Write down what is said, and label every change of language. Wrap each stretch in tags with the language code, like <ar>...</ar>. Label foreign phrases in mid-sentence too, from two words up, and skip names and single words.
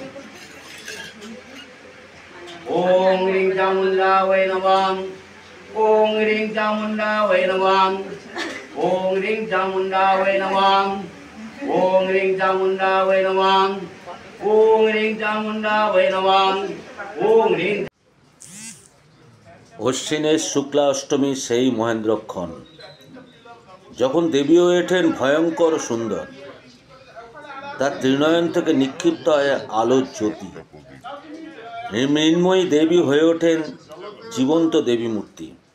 <sa>ओम ह्रीं चामुंडा वै नमः ओम ह्रीं चामुंडा वै नमः ओम ह्रीं चामुंडा वै नमः ओम ह्रीं चामुंडा वै नमः ओम ह्रीं चामुंडा वै नमः ओम ह्रीं।</sa> <bn>অশ্বিনের শুক্লা অষ্টমী সেই মহেন্দ্রক্ষণ, যখন দেবী হয়ে ওঠেন ভয়ঙ্কর সুন্দর। তার ত্রিনয়ন থেকে নিক্ষিপ্ত হয় আলোর জ্যোতি। মৃন্ময়ী দেবী হয়ে ওঠেন জীবন্ত দেবী মূর্তি।</bn>